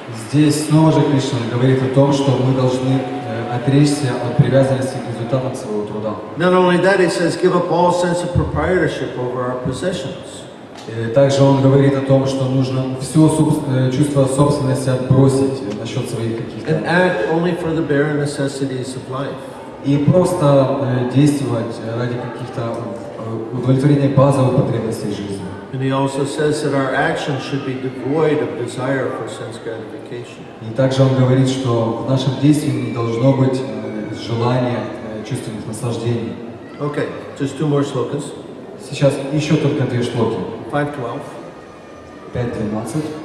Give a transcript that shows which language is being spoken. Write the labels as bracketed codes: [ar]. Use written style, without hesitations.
[ru] Здесь снова же Кришна говорит о том, что мы должны отречься от привязанности к результатам своего труда. [en] Not only that, he says, give up all sense of proprietorship over our possessions. [ru] Также он говорит о том, что нужно все чувство собственности отбросить насчет своих каких-то. [en] And act only for the bare necessities of life. [ru] И просто действовать ради каких-то удовлетворения базовых потребностей жизни. [en] And he also says that our actions should be devoid of desire for sense gratification. [ru] И также он говорит, что в нашем действии не должно быть желания чувственных наслаждений. [en] Okay, just two more slokas. [ru] Сейчас еще только две шлоки. [en] 5:12. [ru] 5.12.